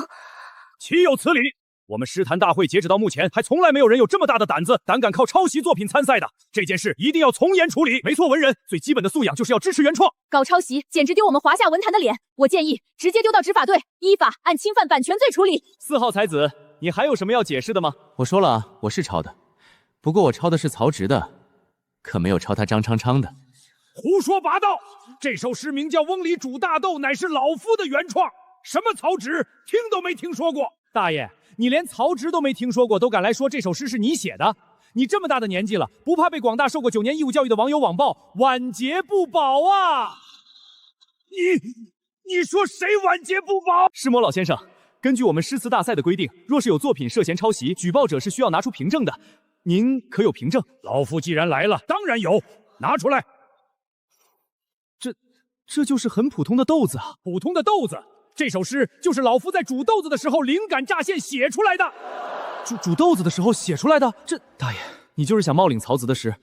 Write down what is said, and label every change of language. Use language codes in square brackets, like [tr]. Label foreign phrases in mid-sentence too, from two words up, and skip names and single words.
[zh] 豈有此理！我們詩壇大會截止到目前，還從來沒有人有這麼大的膽子，膽敢靠抄襲作品參賽的。這件事一定要從嚴處理。沒錯，文人最基本的素養就是要支持原創。搞抄襲簡直丟我們華夏文壇的臉，我建議直接丟到執法隊，依法按侵犯版權罪處理。 4 號才子，你還有什麼要解釋的嗎？我說了，我是抄的，不過我抄的是曹植的，可沒有抄他張昌昌的。胡說八道！這首詩名叫《瓮裡煮大豆》，乃是老夫的原創。什麼曹植，聽都沒聽說過。大爺，你連曹植都沒聽說過，都敢來說這首詩是你寫的？你這麼大的年紀了，不怕被廣大受過9年義務教育的網友網暴，晚節不保啊！你說誰晚節不保？詩魔老先生，根據我們詩詞大賽的規定，若是有作品涉嫌抄襲，舉報者是需要拿出憑證的。您可有憑證？老夫既然來了，當然有，拿出來。這就是很普通的豆子啊，普通的豆子。這首詩就是老夫在煮豆子的時候靈感乍現寫出來的。煮豆子的時候寫出來的？這大爺，你就是想冒領曹子的詩？